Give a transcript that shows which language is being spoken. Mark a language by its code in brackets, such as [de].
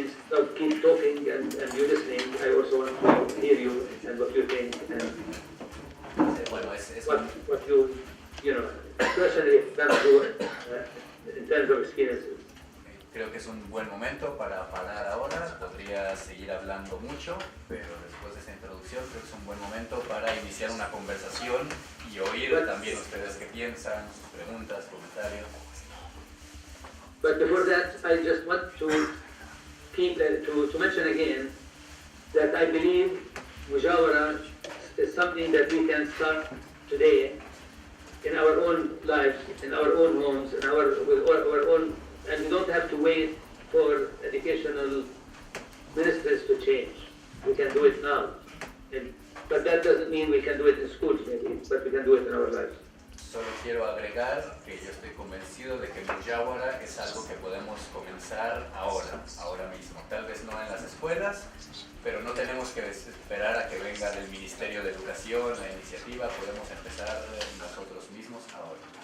[en] Instead of keep talking and you listening, I also want to hear you and what you think and [es] Bueno, es [en] what you know, personally done through in terms of experiences. [es] Creo que es un buen momento para parar ahora. Podría seguir hablando mucho, pero después de esta introducción creo que es un buen momento para iniciar una conversación y oír también ustedes qué piensan, sus preguntas, comentarios. [en] But before that, I just want to to mention again that I believe Mujawara is something that we can start today in our own lives, in our own homes, with our own, and we don't have to wait for educational ministers to change. We can do it now. But that doesn't mean we can do it in schools maybe, but we can do it in our lives. [es] Solo quiero agregar que yo estoy convencido de que Mujawara es algo que podemos comenzar ahora mismo. Tal vez no en las escuelas, pero no tenemos que esperar a que venga del Ministerio de Educación la iniciativa, podemos empezar nosotros mismos ahora.